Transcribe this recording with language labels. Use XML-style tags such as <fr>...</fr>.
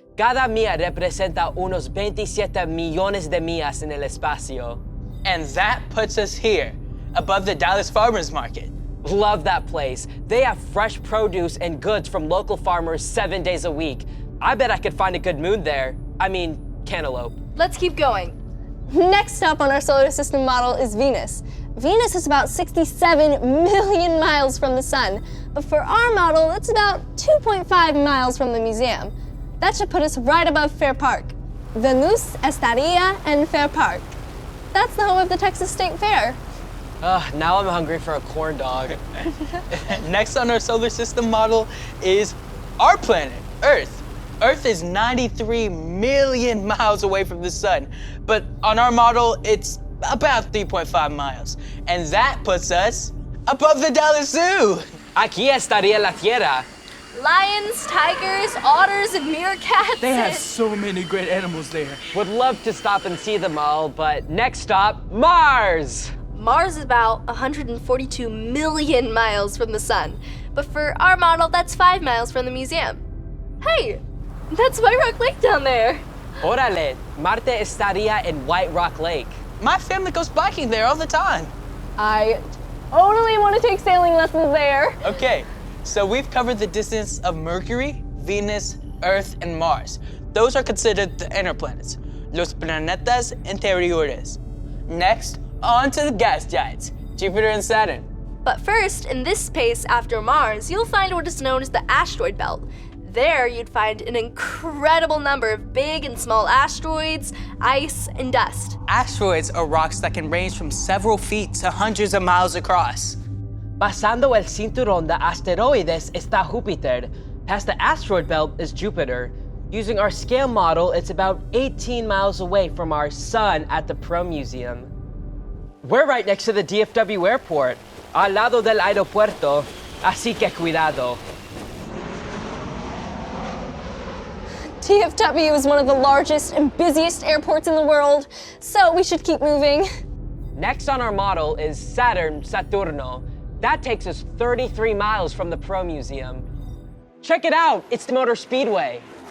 <es>Cada milla representa unos 27 millones de millas en el espacio.</es> <en>And that puts us here, above the Dallas Farmers Market. Love that place. They have fresh produce and goods from local farmers 7 days a week. I bet I could find a good moon there. I mean, cantaloupe. Let's keep going. Next up on our solar system model is Venus. Venus is about 67 million miles from the sun, but for our model, it's about 2.5 miles from the museum. That should put us right above Fair Park.</en> <es>Venus estaría en Fair Park.</es> <en>That's the home of the Texas State Fair. Now I'm hungry for a corn dog. Next on our solar system model is our planet, Earth. Earth is 93 million miles away from the sun, but on our model, it's about 3.5 miles. And that puts us above the Dallas Zoo.</en> <es>Aquí estaría la Tierra.</es> <en>Lions, tigers, otters, and meerkats. They have so many great animals there. Would love to stop and see them all, but next stop, Mars. Mars is about 142 million miles from the sun, but for our model, that's 5 miles from the museum. Hey, that's White Rock Lake down there.</en> <es>Órale, Marte estaría en White Rock Lake.</es> <en>My family goes biking there all the time. I totally want to take sailing lessons there. Okay, so we've covered the distance of Mercury, Venus, Earth, and Mars. Those are considered the inner planets, los planetas interiores. Next, on to the gas giants, Jupiter and Saturn. But first, in this space after Mars, you'll find what is known as the asteroid belt. There, you'd find an incredible number of big and small asteroids, ice, and dust. Asteroids are rocks that can range from several feet to hundreds of miles across.</en> <es>Pasando el cinturón de asteroides está Júpiter.</es> <en>Past the asteroid belt is Jupiter. Using our scale model, it's about 18 miles away from our sun at the Perot Museum. We're right next to the DFW airport, al lado del aeropuerto, así que cuidado. DFW is one of the largest and busiest airports in the world, so we should keep moving. Next on our model is Saturn Saturno. That takes us 33 miles from the Perot Museum. Check it out, it's the Motor Speedway.</en>